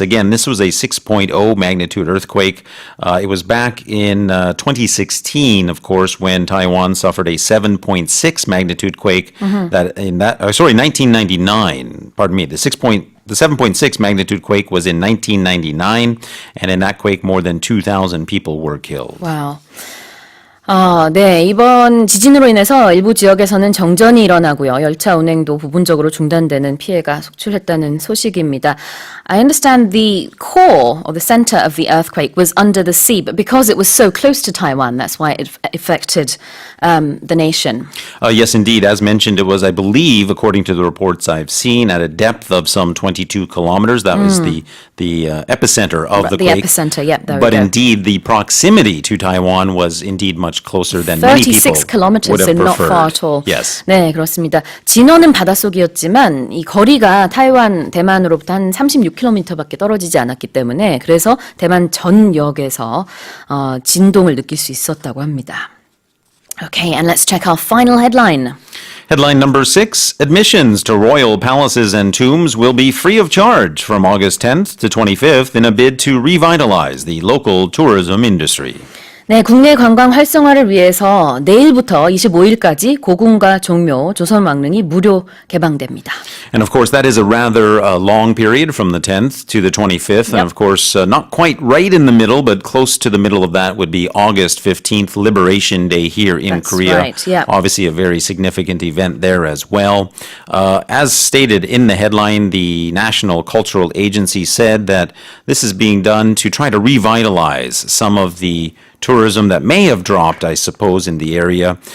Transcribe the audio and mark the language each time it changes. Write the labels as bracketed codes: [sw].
[en] Again, this was a 6.0 magnitude earthquake. It was back in 2016, of course, when Taiwan suffered a 7.6 magnitude quake. 1999. Pardon me. The 7.6 magnitude quake was in 1999, and in that quake, more than 2,000 people were killed. Wow. [ko] 네, 이번 지진으로 인해서 일부 지역에서는 정전이 일어나고요. 열차 운행도 부분적으로 중단되는 피해가 속출했다는 소식입니다. [en] I understand the core or the center of the earthquake was under the sea, but because it was so close to Taiwan, that's why it affected the nation. Yes, indeed. As mentioned, it was, I believe, according to the reports I've seen, at a depth of some 22 kilometers. That was the epicenter of the quake. The epicenter, yep, there we But go. indeed, the proximity to Taiwan was indeed much closer than many people 36 kilometers would have and not preferred. far at all. Yes. [ko] 네, 그렇습니다. 진원은 바닷속이었지만 이 거리가 대만으로부터 한 36km밖에 떨어지지 않았기 때문에 그래서 대만 전역에서 진동을 느낄 수 있었다고 합니다. [en] Okay, and let's check our final headline. Headline number 6, admissions to royal palaces and tombs will be free of charge from August 10th to 25th in a bid to revitalize the local tourism industry. [ko] 네, 국내 관광 활성화를 위해서 내일부터 25일까지 고궁과 종묘, 조선왕릉이 무료 개방됩니다. [en] And of course, that is a rather long period from the 10th to the 25th. And of course, not quite right in the middle, but close to the middle of that would be August 15th, Liberation Day here in Korea. Right, yeah. Obviously, a very significant event there as well. As stated in the headline, the National Cultural Agency said that this is being done to try to revitalize some of the tourism that may have dropped, I suppose, in the area.